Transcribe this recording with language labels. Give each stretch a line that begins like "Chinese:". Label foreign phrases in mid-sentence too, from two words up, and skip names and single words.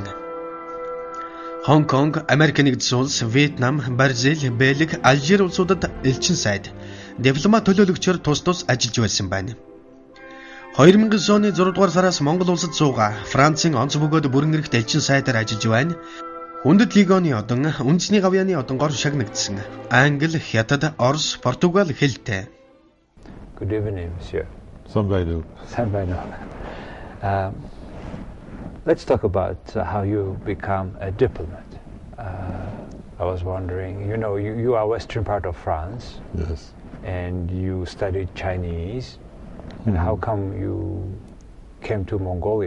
Mongolian: Хонконг, Америк нэгдсэн улс, Вьетнам, Бразил, Бельги, Алжир улсуудад элчин сайд, дипломат төлөөлөгчөөр тус тус ажиллаж байсан байна. 2009 оны 6 дугаар сараас Монгол улсад суугаа Францын онц бөгөөд бүрэн эрхт элчин сайдаар ажиллаж байна. Хүндэт лигоны одон, үндэсний гавьяаны одонгоор шагнагдсан. Англи, Хятад, Орос, Португал хэлтэй.
English: Good evening, monsieur.
Mongolian: Sambayno.
English: Let's talk about how you become a diplomat. I was wondering, you are western part of France. Yes. And you studied Chinese. And how come you came to Mongolia?